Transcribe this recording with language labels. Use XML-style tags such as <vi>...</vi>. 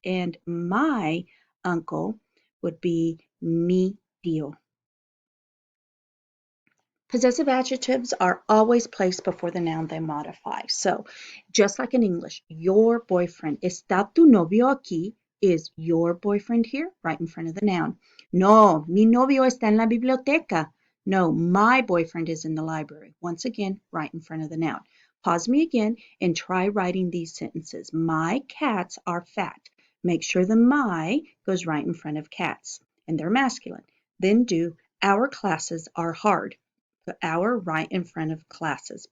<en>And my uncle would be</en> <es>mi tío.</es> <en>Possessive adjectives are always placed before the noun they modify. So just like in English, your boyfriend,</en> <es>¿está tu novio aquí?</es> <en>Is your boyfriend here? Right in front of the noun.</en> <es>No, mi novio está en la biblioteca.</es> <en>No, my boyfriend is in the library. Once again, right in front of the noun. Pause me again and try writing these sentences. My cats are fat. Make sure the my goes right in front of cats, and they're masculine. Then do our classes are hard. Put our right in front of classes.</en>